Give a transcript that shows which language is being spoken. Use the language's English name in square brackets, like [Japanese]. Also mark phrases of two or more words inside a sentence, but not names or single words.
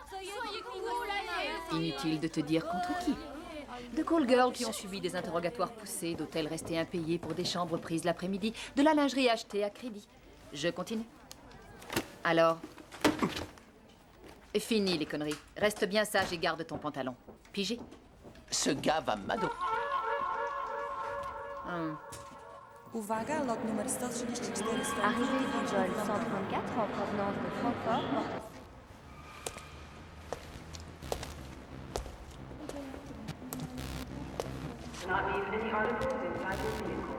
[French] Inutile de te dire contre qui. De [English] call girls [French] qui ont subi des interrogatoires poussés, d'hôtels restés impayés pour des chambres prises l'après-midi, de la lingerie achetée à crédit. Je continue. Alors, fini les conneries. Reste bien sage et garde ton pantalon. Pigé? Ce gars va m'adorer. [Polish] Uwaga, lot numer 134. [French] Arrivée du vol 134 en provenance de Francfort. [English] Do not leave any articles inside your vehicle.